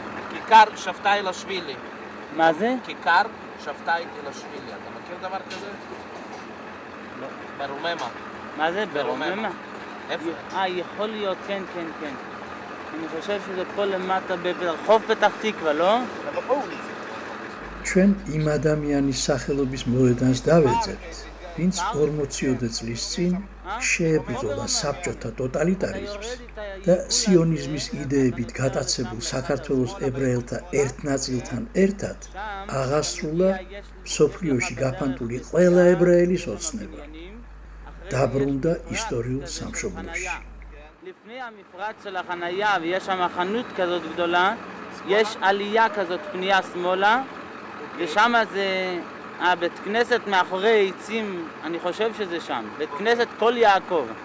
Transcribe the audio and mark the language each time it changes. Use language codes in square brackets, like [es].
[he] כיכר שבתאי-אלשווילי. מה זה? כיכר שבתאי-אלשווילי. אתה מכיר דבר כזה? לא. ברוממה. מה זה? ברוממה? איפה? יכול להיות, כן. אני חושב שזה פה למטה ברחוב פתח תקווה, לא? [ka] ჩვენ იმ ადამიანის სახელობის მოედანს დავეძებთ, ვინც 40-ოდე წლის წინ შეებრძოლა საბჭოთა ტოტალიტარიზმს და სიონიზმის იდეებით გატაცებულ საქართველოს ებრაელთა ერთ ნაწილთან ერთად აღასრულა მსოფლიოში გაფანტული ყველა ებრაელის ოცნება. დაბრუნდა ისტორიულ სამშობლოში. [he] לפני המפרץ של החנייה ויש שם חנות כזאת גדולה, יש עלייה כזאת פנייה שמאלה, ושם זה בית כנסת מאחורי עצים, אני חושב שזה שם, בית כנסת כל יעקב.